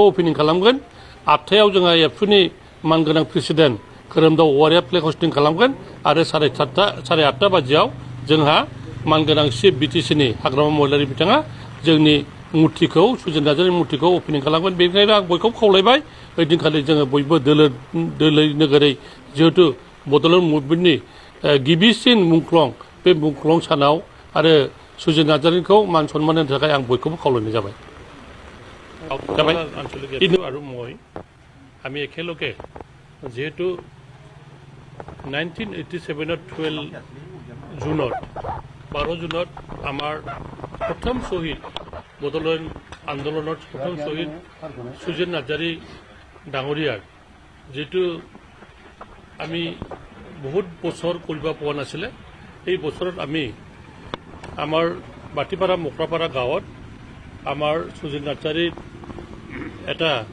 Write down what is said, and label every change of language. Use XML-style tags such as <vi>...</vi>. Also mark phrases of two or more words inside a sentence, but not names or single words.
<brx>अपेनिं खालामगोन 8टायाव जोङो एबसुनि मानगोनां प्रेसिडेन्ट खोरोमदाव औवारिया</brx> <en>flag hoisting</en> <brx>खालामगोन आरो 8:30 बाजियाव जोंहा मानगोनां चिफ बिटिसिनि हाग्रामा महिलारि बिथाङा जोंनि मुर्तिखौ सुजित नार्जारिनि मुर्तिखौ अपेनिं खालामगोन बेनिखायनो आं बयखौबो खावलायबाय ओइदिनखालि जोङो बयबो दोलै नोगोरै जिहेतु बड'लेण्ड मुभमेन्टनि गिबिसिन मुंख्लं बे मुंख्लं सानाव आरो सुजित नार्जारिखौ मान सन्मान होनो थाखाय आं बयखौबो खावलायनाय जाबाय</brx> <as>আৰু মই আমি একেলগে যিহেতু 1987 12 জুনত 12 জুনত আমাৰ প্ৰথম শ্বহীদ বডোলেণ্ড আন্দোলনৰ প্ৰথম শ্বহীদ সুজিত নাৰ্জাৰি ডাঙৰীয়াৰ যিটো আমি বহুত বছৰ কৰিব পোৱা নাছিলে এই বছৰত আমি আমাৰ বাটিপাৰা মকৰাপাৰা গাঁৱত আমাৰ সুজিত নাৰ্জাৰিৰ এটা</as>